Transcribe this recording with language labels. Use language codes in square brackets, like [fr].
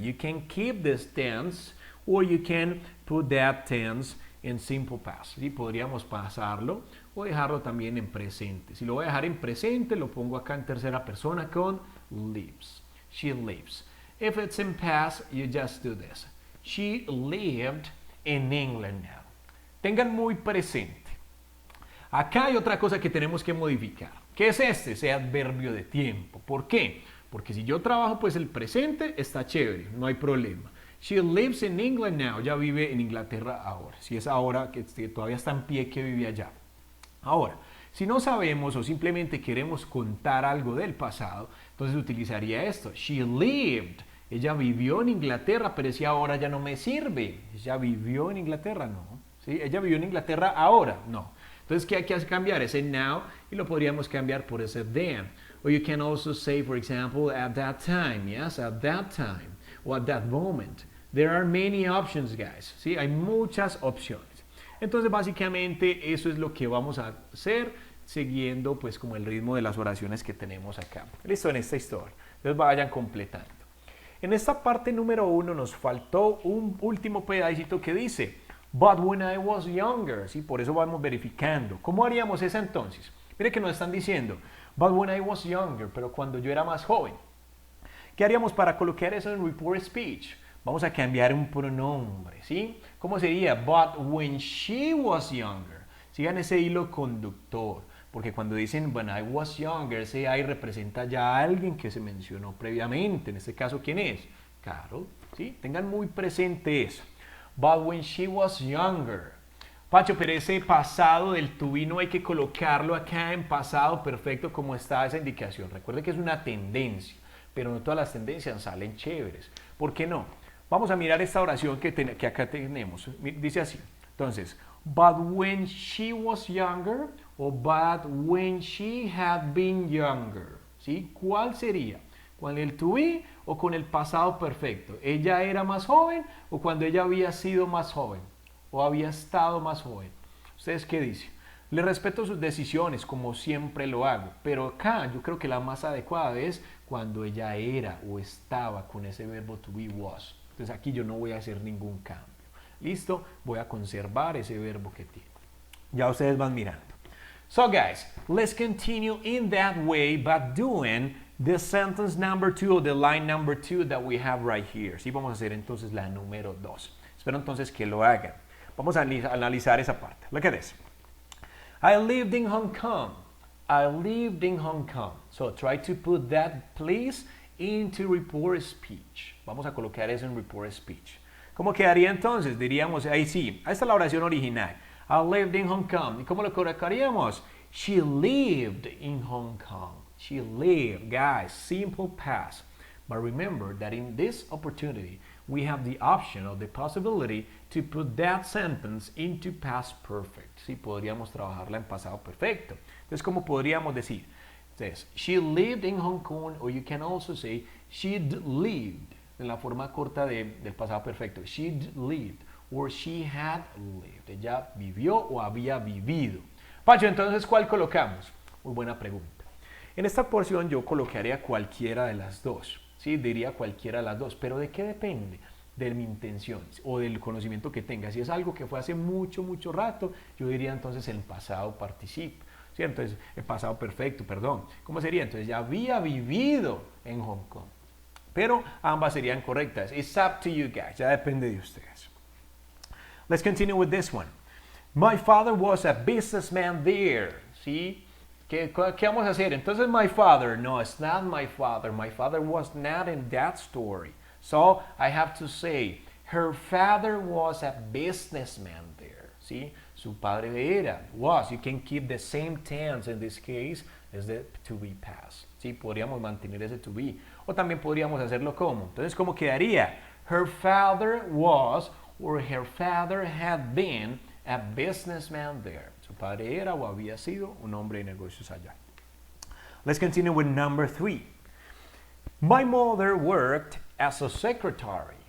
[en] You can keep this tense or you can put that tense in simple past. [es] ¿Sí? Podríamos pasarlo o dejarlo también en presente. Si lo voy a dejar en presente, lo pongo acá en tercera persona con lives. [en] She lives. If it's in past, you just do this. She lived in England now. [es] Tengan muy presente. Acá hay otra cosa que tenemos que modificar. ¿Qué es este? Ese adverbio de tiempo. ¿Por qué? Porque si yo trabajo pues el presente está chévere, no hay problema. [en] She lives in England now. [es] Ya vive en Inglaterra ahora. Si es ahora que todavía está en pie que vive allá. Ahora, si no sabemos o simplemente queremos contar algo del pasado, entonces utilizaría esto. [en] She lived. [es] Ella vivió en Inglaterra, pero si ahora ya no me sirve. Ella vivió en Inglaterra, no. ¿Sí? Ella vivió en Inglaterra ahora. No. Entonces, ¿qué hay que cambiar? Ese now y lo podríamos cambiar por ese then. [en] Or you can also say, for example, at that time. Yes, at that time. Or at that moment. There are many options, guys. [es] ¿Sí? Hay muchas opciones. Entonces, básicamente, eso es lo que vamos a hacer siguiendo, pues, como el ritmo de las oraciones que tenemos acá. Listo, en esta historia. Entonces, vayan completando. En esta parte número 1 nos faltó un último pedacito que dice [en] But when I was younger, [es] ¿sí? Por eso vamos verificando. ¿Cómo haríamos esa entonces? Mire que nos están diciendo [en] But when I was younger, [es] pero cuando yo era más joven. ¿Qué haríamos para colocar eso en report speech? Vamos a cambiar un pronombre, ¿sí? ¿Cómo sería? [en] But when she was younger. [es] Sigan ese hilo conductor. Porque cuando dicen [en] when I was younger, [es] ese I representa ya a alguien que se mencionó previamente. En este caso, ¿quién es? Carol, ¿sí? Tengan muy presente eso. [en] But when she was younger. [es] Pacho, pero ese pasado del to be no hay que colocarlo acá en pasado perfecto como está esa indicación. Recuerde que es una tendencia, pero no todas las tendencias salen chéveres. ¿Por qué no? Vamos a mirar esta oración que acá tenemos. Dice así. [en] Entonces, but when she was younger o but when she had been younger. [es] ¿Sí? ¿Cuál sería? ¿Con el to be o con el pasado perfecto? ¿Ella era más joven o cuando ella había sido más joven? ¿O había estado más joven? ¿Ustedes qué dicen? Le respeto sus decisiones como siempre lo hago, pero acá yo creo que la más adecuada es cuando ella era o estaba con ese verbo to be was. Entonces aquí yo no voy a hacer ningún cambio. ¿Listo? Voy a conservar ese verbo que tiene. Ya ustedes van mirando. [en] So guys, let's continue in that way by doing the sentence number 2 or the line number 2 that we have right here. [es] Sí, vamos a hacer entonces la número 2. Espero entonces que lo hagan. Vamos a analizar esa parte. [en] Look at this. I lived in Hong Kong. I lived in Hong Kong. So try to put that, please, into report speech. [es] Vamos a colocar eso en report speech. ¿Cómo quedaría entonces? Diríamos, ahí sí, ahí está la oración original. [en] I lived in Hong Kong. [es] ¿Y cómo lo colocaríamos? [en] She lived in Hong Kong. She lived, guys, simple past. But remember that in this opportunity, we have the option or the possibility to put that sentence into past perfect. [es] Sí, podríamos trabajarla en pasado perfecto. Entonces, ¿cómo podríamos decir? [en] Entonces, she lived in Hong Kong, or you can also say, she'd lived, [es] en la forma corta del pasado perfecto. [en] She'd lived, or she had lived. [es] Ella vivió o había vivido. Pacho, entonces, ¿cuál colocamos? Muy buena pregunta. En esta porción yo colocaría cualquiera de las dos. Sí, diría cualquiera de las dos. ¿Pero de qué depende? De mi intención o del conocimiento que tenga. Si es algo que fue hace mucho, mucho rato, yo diría entonces el pasado participio. ¿Sí? Entonces, el pasado perfecto, perdón. ¿Cómo sería? Entonces, ya había vivido en Hong Kong. Pero ambas serían correctas. [en] It's up to you guys. [es] Ya depende de ustedes. [en] Let's continue with this one. My father was a businessman there. [es] ¿Sí? ¿Qué vamos a hacer? Entonces, [en] my father. No, it's not my father. My father was not in that story. So, I have to say, her father was a businessman there. [es] ¿Sí? Su padre era. [en] Was. You can keep the same tense in this case as the to be past. [es] ¿Sí? Podríamos mantener ese to be. O también podríamos hacerlo como. Entonces, ¿cómo quedaría? [en] Her father was, or her father had been, a businessman there. [es] Su padre era o había sido un hombre de negocios allá. [en] Let's continue with number 3. My mother worked as a secretary.